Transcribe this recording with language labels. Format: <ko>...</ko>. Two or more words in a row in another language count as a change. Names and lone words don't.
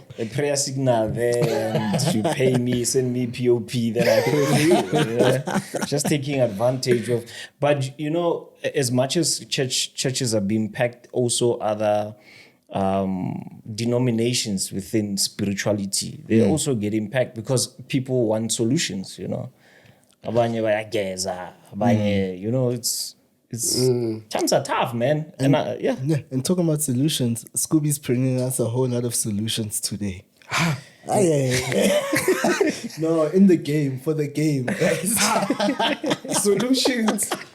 <en>A prayer signal there, and you pay me, send me POP, then I pray for you. Yeah. Just taking advantage of. But you know, as much as churches are being packed, also other denominations within spirituality, they're also getting packed because people want solutions. You know.</en> <zu>Abanye bayageza, abanye,</zu> <en>you know, it's times are tough, man. And yeah. And talking about solutions, Scooby's bringing us a whole lot of solutions today. No, in the game, for the game. Solutions.</en>